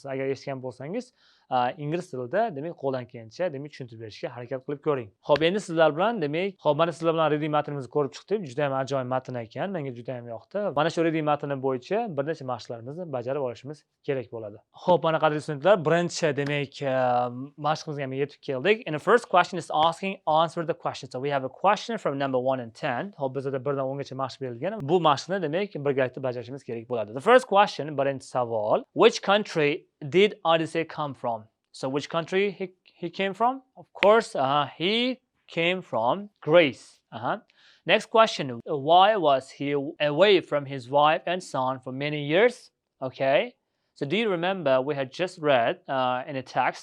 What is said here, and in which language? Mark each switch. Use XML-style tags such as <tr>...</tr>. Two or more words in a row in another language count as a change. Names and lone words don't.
<uz>Agar eshitgan bo'lsangiz, ingliz tilida demak qo'ldan kelgancha demak tushuntirib berishga harakat qilib ko'ring. Xo'p, endi sizlar bilan demak, xo'p, mana sizlar bilan reading matnimizni ko'rib chiqdik. Juda ham ajoyib matn ekan. Menga juda ham yoqdi mana shu reading matni bo'yicha bir necha mashqlarimizni bajarib olishimiz kerak bo'ladi. Xo'p, mana qadrli studentlar, birinchi demak mashqimizga ham yetib keldik.</uz> <en>And the first question is asking answer the question. So we have a question from number 1 and 10.</en> <uz>Xo'p, bizda 1 dan 10 gacha mashq berilgan. Bu mashqni demak birgalikda bajarishimiz kerak bo'ladi.</uz> <en>The first question,</en> <uz>birinchi savol,</uz> <en>which country did Odyssey come from? So which country he came from? Of course, he came from Greece. Next question, why was he away from his wife and son for many years? Okay, so do you remember we had just read in a text?</en>